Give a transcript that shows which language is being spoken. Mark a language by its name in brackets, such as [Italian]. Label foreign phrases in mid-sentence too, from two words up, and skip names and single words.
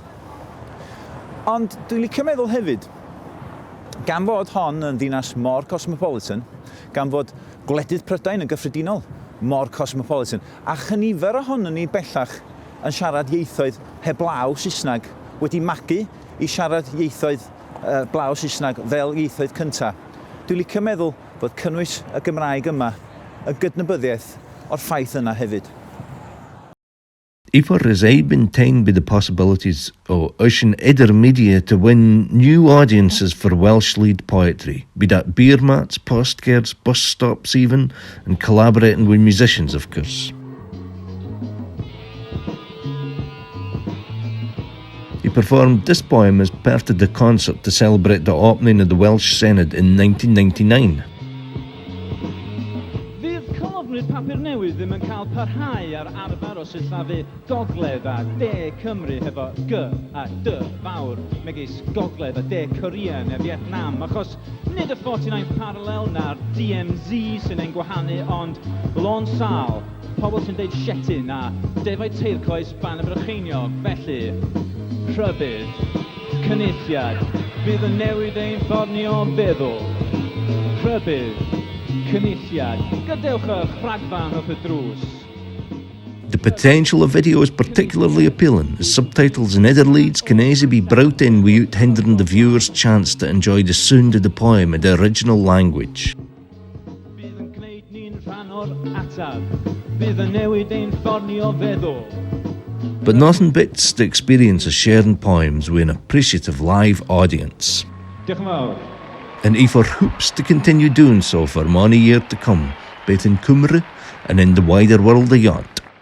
[Welsh] Ond dwi'n licio meddwl hefyd, gan fod hon yn ddinas mor cosmopolitan, gan fod gwledydd Prydain yn gyffredinol mor cosmopolitan, a chynifer ohonyn ni bellach yn siarad ieithoedd heblaw Saesneg wedi magu i siarad ieithoedd blaw Saesneg fel ieithoedd cyntaf. Dwi'n licio meddwl bod cynnwys y Gymraeg yma yn gydnabyddiaeth o'r ffaith yna hefyd. [English] Ifor is maintained by the possibilities of using other media to win new audiences for Welsh lead poetry, be that beer mats, postcards, bus stops even, and collaborating with musicians, of course. He performed this poem as part of the concert to celebrate the opening of the Welsh Senate in 1999. [Welsh] Fydd colofnwyd papur newydd ddim yn cael parhau ar arfer o sillafu gogledd a de Cymru hefo G a D fawr megis gogledd a de Korea neu Vietnam, achos nid y 49th parallel na'r DMZ sy'n ein gwahanu, ond Lôn Sal, pobl sy'n deud Shaetlan a defaid teircoes ban y Brycheiniog, felly rhybydd, cynulliad, bydd yn newid ein ffordd ni o feddwl. Rhybydd, cynulliad, gadewch y rhagfan wrth y drws. [English] The potential of video is particularly appealing, as subtitles and other leads can easily be brought in without hindering the viewer's chance to enjoy the sound of the poem in the original language. [Welsh] Bydd yn gwneud ni'n rhan o'r ateb, bydd yn newid ein ffordd ni o feddwl. [English] But nothing beats the experience of sharing poems with an appreciative live audience. [Welsh] Diolch yn fawr. [English] And Ifor hopes to continue doing so for many years to come, both in Cymru and in the wider world beyond.